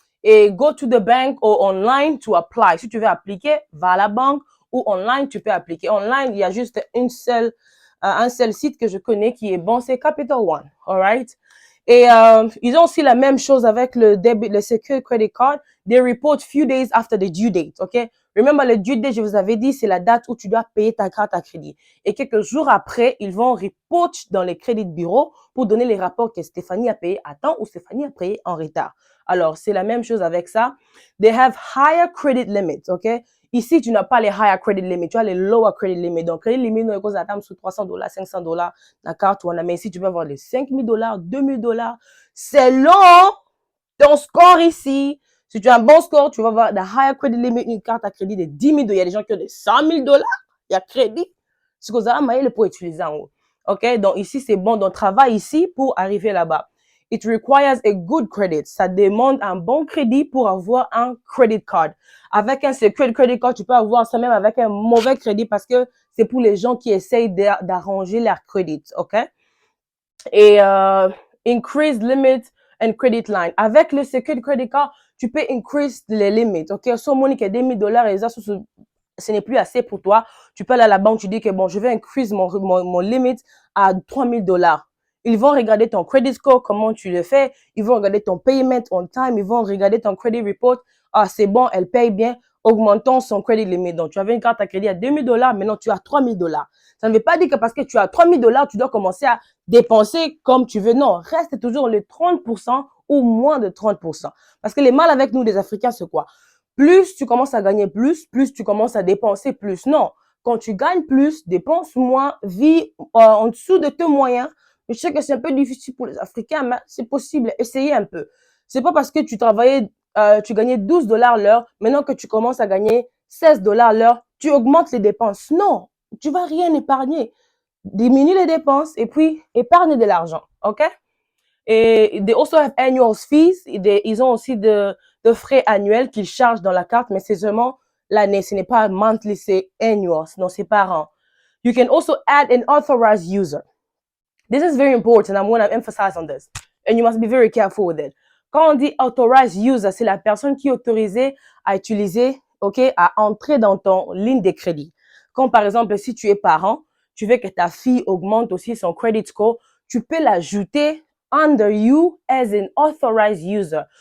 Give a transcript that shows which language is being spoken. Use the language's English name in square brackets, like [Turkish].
[English] Et go to the bank or online to apply. [French] Si tu veux appliquer, va à la banque ou online, tu peux appliquer. Online, il y a juste un seul site que je connais qui est bon, c'est Capital One. All right? Et ils ont aussi la même chose avec le Secure Credit Card. [English] They report few days after the due date, OK? [French] Remember, le due date, je vous avais dit, c'est la date où tu dois payer ta carte à crédit. Et quelques jours après, ils vont report dans les crédits de bureau pour donner les rapports que Stéphanie a payé à temps ou Stéphanie a payé en retard. Alors, c'est la même chose avec ça. [English] They have higher credit limits, OK? [French] Ici, tu n'as pas les higher credit limits, tu as les lower credit limits. Donc, credit limit, nous, on attend sous $300, $500, la carte, mais ici, tu peux avoir les $5,000, $2,000. Selon ton score ici. Si tu as un bon score, tu vas avoir the higher credit limit, une carte à crédit de $10,000. Il y a des gens qui ont de $100,000. Il y a crédit. Ce que vous avez pour utiliser en haut. OK? Donc, ici, c'est bon. Donc, travaille ici pour arriver là-bas. It requires a good credit. Ça demande un bon crédit pour avoir un credit card. Avec un secure credit card, tu peux avoir ça même avec un mauvais crédit parce que c'est pour les gens qui essayent d'arranger leur crédit. OK? [English] Et increase limit and credit line. [French] Avec le secure credit card, tu peux increase les limites. OK? So, Monique, $2,000 et ça, ce n'est plus assez pour toi. Tu peux aller à la banque, tu dis que bon, je vais increase mon limit à $3,000. Ils vont regarder ton credit score, comment tu le fais. Ils vont regarder ton payment on time. Ils vont regarder ton credit report. Ah, c'est bon, elle paye bien. Augmentons son credit limit. Donc, tu avais une carte à crédit à $2,000, maintenant tu as $3,000. Ça ne veut pas dire que parce que tu as $3,000, tu dois commencer à dépenser comme tu veux. Non, reste toujours le 30% ou moins de 30%. Parce que les mal avec nous, les Africains, c'est quoi? Plus tu commences à gagner plus tu commences à dépenser plus. Non, quand tu gagnes plus, dépense moins, vis en dessous de tes moyens. Je sais que c'est un peu difficile pour les Africains, mais c'est possible. Essayez un peu. C'est pas parce que tu travaillais, tu gagnais $12 l'heure, maintenant que tu commences à gagner $16 l'heure, tu augmentes les dépenses. Non, tu vas rien épargner. Diminue les dépenses et puis épargne de l'argent. OK? [English] Et they also have annual fees. [French] Ils ont aussi de frais annuels qu'ils chargent dans la carte, mais c'est seulement l'année. Ce n'est pas monthly, c'est annual. Non, c'est par an. [English] You can also add an authorized user. This is very important. I'm going to emphasize on this. And you must be very careful with it. [French] Quand on dit authorized user, c'est la personne qui est autorisée à utiliser, OK, à entrer dans ton ligne de crédit. Comme par exemple, si tu es parent, tu veux que ta fille augmente aussi son credit score, tu peux l'ajouter under you as an authorized user.